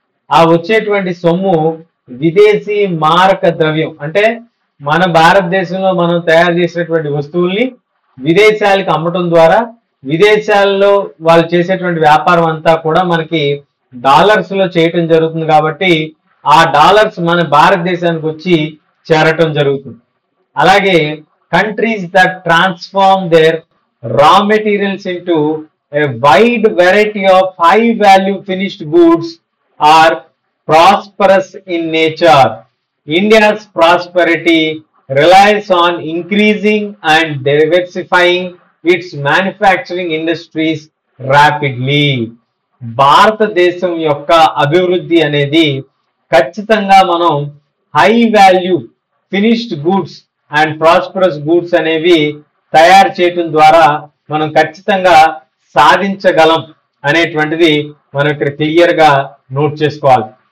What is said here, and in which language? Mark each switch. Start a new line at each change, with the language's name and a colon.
Telugu: ఆ వచ్చేటువంటి సొమ్ము విదేశీ మారక ద్రవ్యం, అంటే మన భారతదేశంలో మనం తయారు చేసినటువంటి వస్తువుల్ని విదేశాలకు అమ్మటం ద్వారా విదేశాల్లో వాళ్ళు చేసేటువంటి వ్యాపారం అంతా కూడా మనకి డాలర్స్ లో చేయటం జరుగుతుంది. కాబట్టి ఆ డాలర్స్ మన భారతదేశానికి వచ్చి చేరటం జరుగుతుంది.
English: అలాగే countries that transform their raw materials into a wide variety of high value finished goods are prosperous in nature. India's prosperity relies on increasing and diversifying its manufacturing industries rapidly.
Telugu: భారతదేశం యొక్క అభివృద్ధి అనేది ఖచ్చితంగా మనం
English: high value finished goods and prosperous goods
Telugu: అనేవి తయారు చేయడం ద్వారా మనం ఖచ్చితంగా సాధించగలం అనేటువంటిది మనం ఇక్కడ క్లియర్ గా నోట్ చేసుకోవాలి.